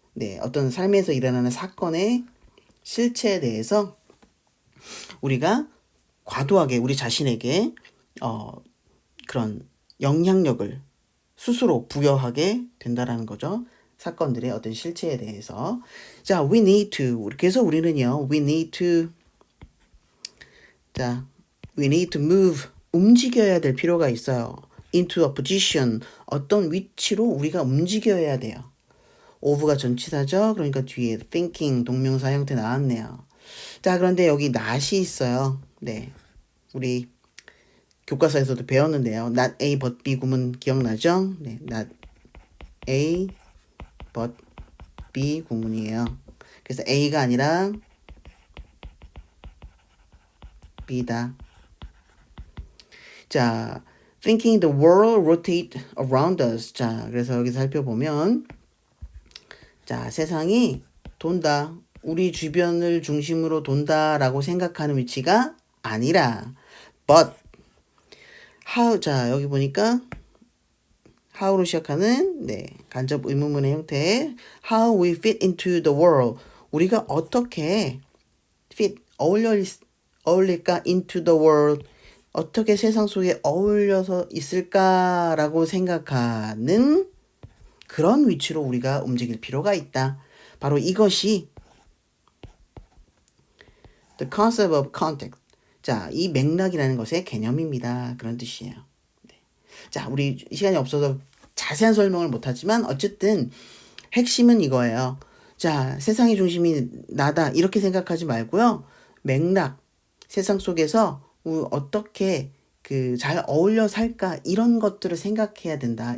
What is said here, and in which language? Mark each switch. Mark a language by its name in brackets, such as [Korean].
[Korean] 네, 어떤 삶에서 일어나는 사건의 실체에 대해서 우리가 과도하게 우리 자신에게 그런 영향력을 스스로 부여하게 된다라는 거죠. 사건들의 어떤 실체에 대해서. [English] 자, we need to. [Korean] 그래서 우리는요, [English] we need to move. [Korean] 움직여야 될 필요가 있어요. [English] into a position. [Korean] 어떤 위치로 우리가 움직여야 돼요. of가 전치사죠. 그러니까 뒤에 thinking 동명사 형태 나왔네요. 자, 그런데 여기 not이 있어요. 네, 우리 교과서에서도 배웠는데요. not A but B 구문 기억나죠? 네, not A but B 구문이에요. 그래서 A가 아니라 B다. [English] 자, thinking the world rotate around us. [Korean] 자, 그래서 여기 살펴보면 자, 세상이 돈다. 우리 주변을 중심으로 돈다라고 생각하는 위치가 아니라 [English] but how. [Korean] 자, 여기 보니까 how로 시작하는 네, 간접 의문문의 형태. [English] how we fit into the world. [Korean] 우리가 어떻게 [English] fit [Korean] 어울릴까 [English] into the world. [Korean] 어떻게 세상 속에 어울려서 있을까라고 생각하는 그런 위치로 우리가 움직일 필요가 있다. 바로 이것이 [English] the concept of context. [Korean] 자, 이 맥락이라는 것의 개념입니다. 그런 뜻이에요. 네. 자, 우리 시간이 없어서 자세한 설명을 못하지만 어쨌든 핵심은 이거예요. 자, 세상의 중심이 나다 이렇게 생각하지 말고요. 맥락, 세상 속에서 어떻게 잘 어울려 살까 이런 것들을 생각해야 된다.